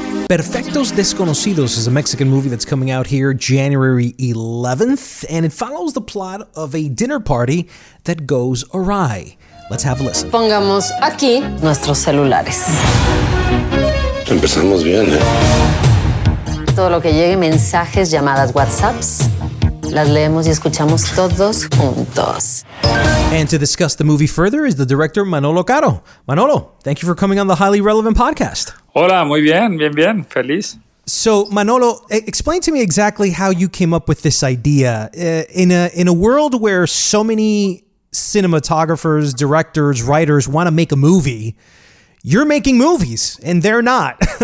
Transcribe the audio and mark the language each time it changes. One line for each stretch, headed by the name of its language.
English: Perfectos Desconocidos is a Mexican movie that's coming out here January 11th, and it follows the plot of a dinner party that goes awry. Let's have a listen.
Spanish: Pongamos aquí nuestros celulares. Empezamos bien, ¿eh? Todo lo que llegue, mensajes, llamadas, WhatsApps, las leemos y escuchamos todos juntos.
English: And to discuss the movie further is the director Manolo Caro. Manolo, thank you for coming on the Highly Relevant podcast.
Spanish: Hola, muy bien, feliz.
English: So, Manolo, explain to me exactly how you came up with this idea. In a world where so many cinematographers, directors, writers want to make a movie, you're making movies and they're not.